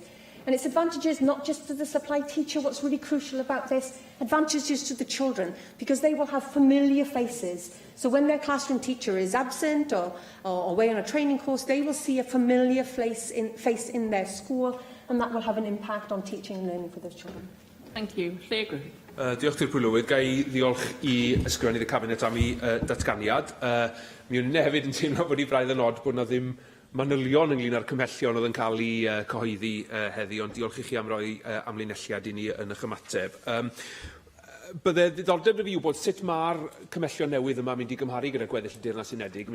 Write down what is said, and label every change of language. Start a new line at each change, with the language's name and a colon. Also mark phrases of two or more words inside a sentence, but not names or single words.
English: And it's advantages not just to the supply teacher. What's really crucial about this, advantages to the children, because they will have familiar faces. So when their classroom teacher is absent or away on a training course, they will see a familiar face in their school, and that will have an impact on teaching and learning for those children. Thank you. Lle Griffith.
Welsh: Diolch i'r Pwylwyr. Gai ddiolch i ysgrifennydd y Cabinet am ei datganiad. Mi o'n i hefyd yn teimlo bod i braidd yn od bod yna ddim manylion ynglyn â'r cymhellion oedd yn cael ei cyhoeddi heddi, ond diolch i chi am roi amlinelliad i ni yn eich ymateb. Bydde ddiddordeb i fi wybod sut mae'r cymhellion newydd yma mynd i gymharu gyda gweddill y Deyrnas Unedig.